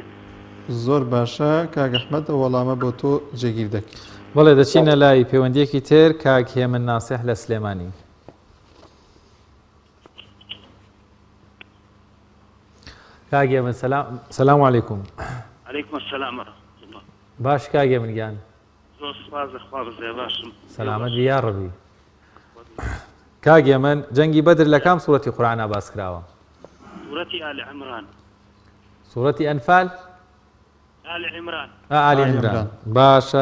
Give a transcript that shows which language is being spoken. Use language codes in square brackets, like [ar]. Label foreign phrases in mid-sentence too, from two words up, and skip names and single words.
[ckb] زۆر باشە کاک ئەحمەد ئەو وەڵامە بۆ تۆ جێگیر دەکەین. بەڵێ دەچینە لای پەیوەندیەکی تر کاک هێمن ناسیح لە سلێمانی. کاک هێمن [ar] سەلام عەلەیکوم. علیکم السلام ورحمة الله. [ckb] باش کاک هێمن گیان زۆر سپاس دەخوا بەزێ باشم. سەلامەت بی [ar] یا ڕەبی. [ckb] کاک هێمن جەنگی بەدر لە کام سوورەتی قورئانە باس کراوە؟ سوورەتی آل عمران. سوورەتی ئەنفال؟ آل عمران. ئالی عیمران. باشە